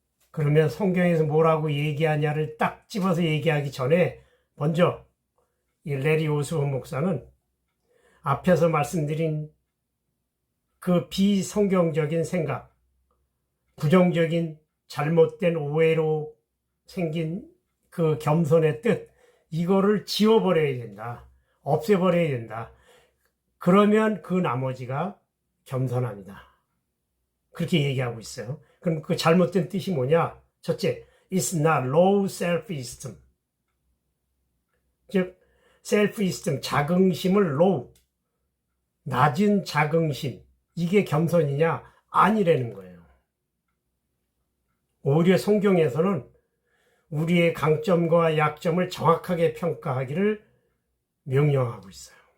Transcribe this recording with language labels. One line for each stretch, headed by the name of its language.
Korean: 그러면 성경에서 뭐라고 얘기하냐를 딱 집어서 얘기하기 전에 먼저 이 레리 오스본 목사는 앞에서 말씀드린 그 비성경적인 생각, 부정적인 잘못된 오해로 생긴 그 겸손의 뜻, 이거를 지워버려야 된다. 없애버려야 된다. 그러면 그 나머지가 겸손합니다. 그렇게 얘기하고 있어요. 그럼 그 잘못된 뜻이 뭐냐? 첫째,
English: it's not low self-esteem.
Korean: 즉, self-esteem, 자긍심을 low, 낮은 자긍심. 이게 겸손이냐? 아니라는 거예요. 오히려 성경에서는 우리의 강점과 약점을 정확하게 평가하기를 명령하고 있어요.